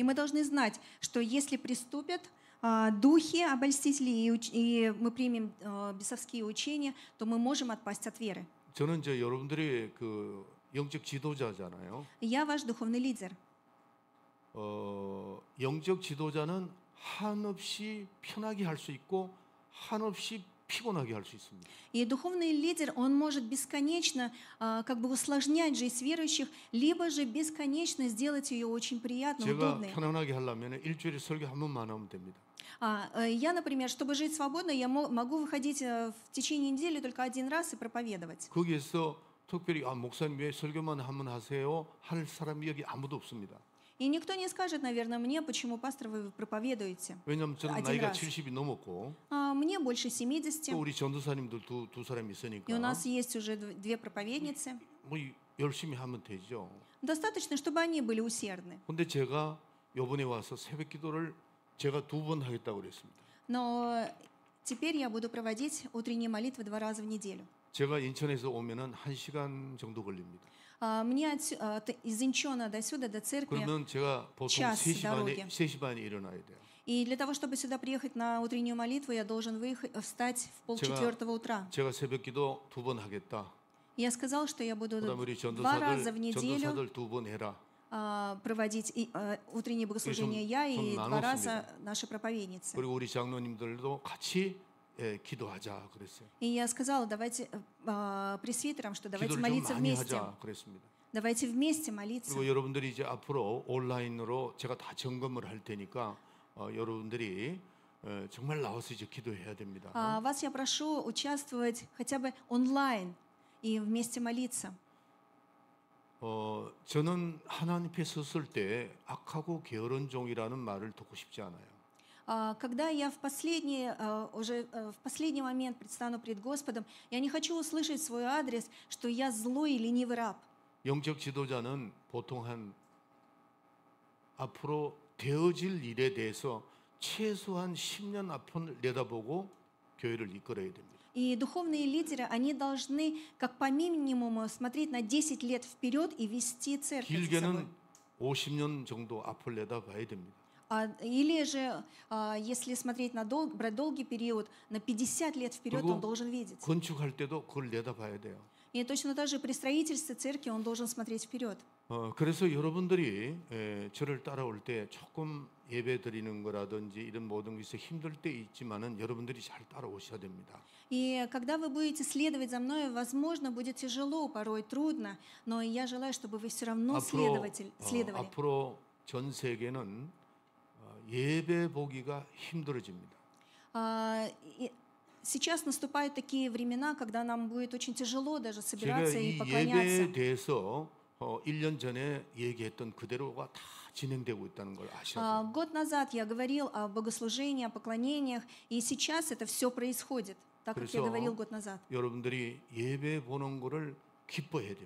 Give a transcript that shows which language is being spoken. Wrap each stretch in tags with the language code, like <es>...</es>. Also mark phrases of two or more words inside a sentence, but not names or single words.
<ru>И мы должны знать, что если приступят духи обольстителей, и мы примем бесовские учения, то мы можем отпасть от веры.</ru> <ko>저는 여러분들의 그 영적 지도자잖아요.</ko> <ru>Я ваш духовный лидер.</ru> <ko>영적 지도자는 한없이 편하게 할 수 있고 한없이 피곤하게 할 수 있습니다.</ko> <ru>И духовный лидер, он может бесконечно как бы усложнять жизнь верующих, либо же бесконечно сделать ее очень приятной,</ru> <ko>제가</ko> <ru>удобной.</ru> <ko>편안하게 하려면 일주일에 설교 한 번만 하면 됩니다.</ko> <ru>Я, например, чтобы жить свободно, я могу выходить в течение недели только один раз и проповедовать.</ru> <ko>거기에서 특별히 목사님 왜 설교만 한번 하세요? 할 사람이 여기 아무도 없습니다.</ko> <ru>И никто не скажет, наверное, мне, почему, пастор, вы проповедуете.</ru> <ko>왜냐하면 저는</ko> <ru>один</ru> <ko>나이가</ko> <ru>раз.</ru> <ko>70이 넘었고</ko> <ru>Мне больше 70,</ru> <ko>또 우리 전도사님들 두 사람이</ko> <ru>и у</ru> <ko>있으니까</ko> <ru>нас есть уже две проповедницы.</ru> <ko>뭐 열심히 하면 되죠.</ko> <ru>Достаточно, чтобы они были усердны.</ru> <ko>근데 제가 이번에 와서 새벽 기도를 제가 2번 하겠다고 그랬습니다.</ko> <ru>Но теперь я буду проводить утренние молитвы 2 раза в неделю.</ru> <ko>제가 인천에서 오면은 1시간 정도 걸립니다.</ko> <ru>Мне из Инчона до сюда, до церкви,</ru> <ko>그러면 제가 보통</ko> <ru>час</ru> <ko>3시 반에</ko> <ru>дороги.</ru> <ko>일어나야 돼요.</ko> <ru>И для того, чтобы сюда приехать на утреннюю молитву, я должен встать в 3:30 утра.</ru> <ko>제가 새벽기도 2번 하겠다.</ko> <ru>Я сказал, что я буду</ru> <ko>그다음에 우리</ko> <ru>2 раза в неделю</ru> <ko>전도사들 2번 해라.</ko> <ru>проводить утренние богослужения я и 2 раза наши проповедницы.</ru> <ko>그리고 우리 장로님들도 같이 기도하자 그랬어요.</ko> <ru>И я сказала, давайте пресвитерам, что давайте</ru> <ko>기도를 좀</ko> <ru>молиться</ru> <ko>많이</ko> <ru>вместе.</ru> <ko>하자 그랬습니다.</ko> <ru>Давайте вместе молиться.</ru> <ko>그리고 여러분들이 이제 앞으로 온라인으로 제가 다 점검을 할 테니까 여러분들이 정말 나와서 이제 기도해야 됩니다.</ko> <ru>Вас я прошу участвовать хотя бы онлайн и вместе молиться.</ru> <ko>저는 하나님께 섰을 때 악하고 게으른 종이라는 말을 듣고 싶지 않아요.</ko> <ru>Когда я уже в последний момент предстану пред Господом, я не хочу услышать свой адрес, что я злой и ленивый раб.</ru> <ko>영적 지도자는 보통 한 앞으로 되어질 일에 대해서 최소한 10년 앞을 내다보고 교회를 이끌어야 됩니다.</ko> <ru>И духовные лидеры, они должны как по минимуму смотреть на 10 лет вперед и вести церковь за собой.</ru> <ko>길게는 50년 정도 앞을 내다봐야 됩니다.</ko> <ru>Или же, если смотреть брать долгий период, на 50 лет вперед он должен видеть.</ru> <ko>건축할 때도 그걸 내다봐야 돼요.</ko> <ru>И точно так же при строительстве церкви он должен смотреть вперед.</ru> <ko>그래서 여러분들이 저를 따라올 때 조금 예배 드리는 거라든지 이런 모든 것이 힘들 때 있지만은 여러분들이 잘 따라오셔야 됩니다.</ko> <ru>И когда вы будете следовать за мной, возможно, будет тяжело, порой трудно, но я желаю, чтобы вы все равно следовали.</ru> <ko>앞으로 전 세계는 예배 보기가 힘들어집니다.</ko> <ru>Сейчас наступают такие времена, когда нам будет очень тяжело даже</ru> <ko>제가</ko> <ru>собираться и</ru> <ko>이</ko> <ru>поклоняться.</ru> <ko>예배에 대해서 1년 전에 얘기했던 그대로가 다 진행되고 있다는 걸 아셔야 돼요.</ko> <ru>Год назад я говорил о богослужении, о поклонениях, и сейчас это все происходит, так как я говорил год назад.</ru> <ko>여러분들이 예배 보는 거를 기뻐해야 됩니다.</ko>